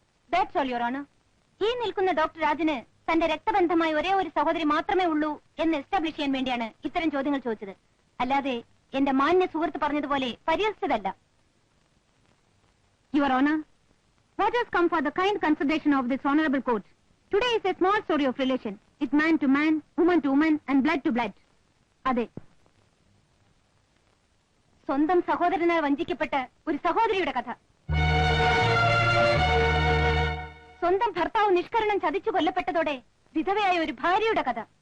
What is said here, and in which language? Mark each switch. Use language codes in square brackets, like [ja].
[en] That's all, your honour. [ml] ഈ നിൽക്കുന്ന doctor രാജന് തന്റെ രക്തബന്ധമായി ഒരേ ഒരു സഹോദരി മാത്രമേ ഉള്ളൂ എന്ന് എസ്റ്റാബ്ലിഷ് ചെയ്യാൻ വേണ്ടിയാണ് ഇത്തരം ചോദ്യങ്ങൾ ചോദിച്ചത്. അല്ലാതെ എന്റെ മാന്യ സുഹൃത്ത് പറഞ്ഞതുപോലെ പരിഹസിച്ചതല്ല. [en] Your honour, what has come for the kind consideration of this honorable court. Today is a small story of relation. It's man to man, woman to woman and blood to blood. [ml] അതെ, സ്വന്തം സഹോദരനാൽ വഞ്ചിക്കപ്പെട്ട ഒരു സഹോദരിയുടെ കഥ. സ്വന്തം ഭർത്താവ് നിഷ്കരണം ചതിച്ചു കൊല്ലപ്പെട്ടതോടെ വിധവയായ ഒരു ഭാര്യയുടെ കഥ.